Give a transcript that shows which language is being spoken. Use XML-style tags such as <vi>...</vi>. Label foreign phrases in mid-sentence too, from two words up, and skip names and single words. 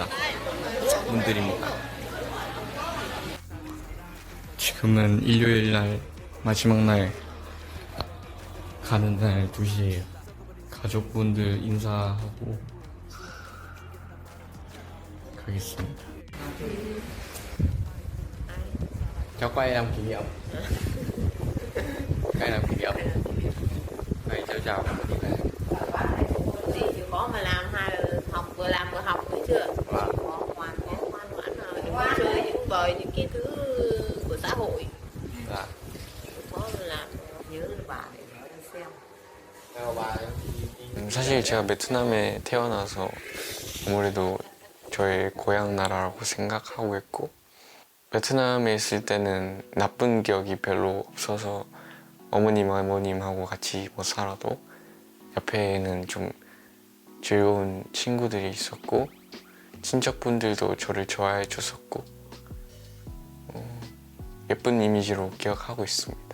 <ko>분들입니다. 지금은 일요일날 마지막 날 가는 날 2시에요. 가족분들 인사하고 가겠습니다.</ko> <vi>Cháu quay làm kỷ niệm. Quay làm kỷ niệm. Này chào. Gì chịu khó mà làm vừa làm vừa học nữa chưa? Ngoan rồi. Đừng có chơi những bời những cái thứ của xã hội. Dạ. Có làm nhớ là bà để nói xem.</vi> <ko>사실 제가 베트남에 태어나서 아무래도 저의 고향 나라라고 생각하고 있고 베트남에 있을 때는 나쁜 기억이 별로 없어서 어머님하고 같이 못 살아도 옆에는 좀 즐거운 친구들이 있었고 친척분들도 저를 좋아해 줬었고 예쁜 이미지로 기억하고 있습니다.</ko>